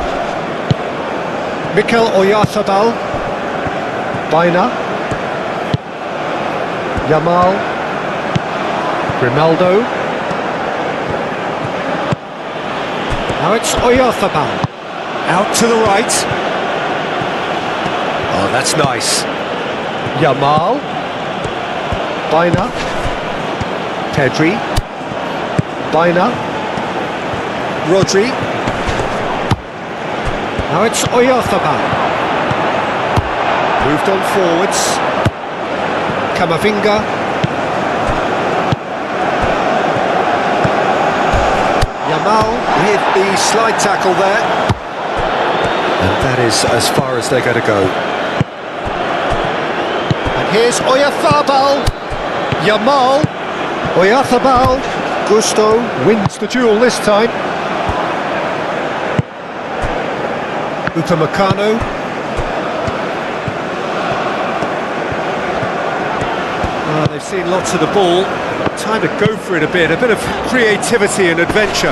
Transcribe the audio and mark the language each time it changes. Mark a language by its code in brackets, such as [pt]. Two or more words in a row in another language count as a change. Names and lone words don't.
[en] Mikel Oyarzabal. Baina. Yamal. Grimaldo. Now it's Oyarzabal. Out to the right. Oh, that's nice. Yamal. Baina. Pedri. Baina. Rodri. Now it's Oyarzabal. Moved on forwards. Camavinga. Yamal with the slide tackle there. And that is as far as they're going to go. And here's Oyarzabal. Yamal. Oyarzabal. Gusto wins the duel this time. Upamecano. They've seen lots of the ball. Time to go for it a bit of creativity and adventure.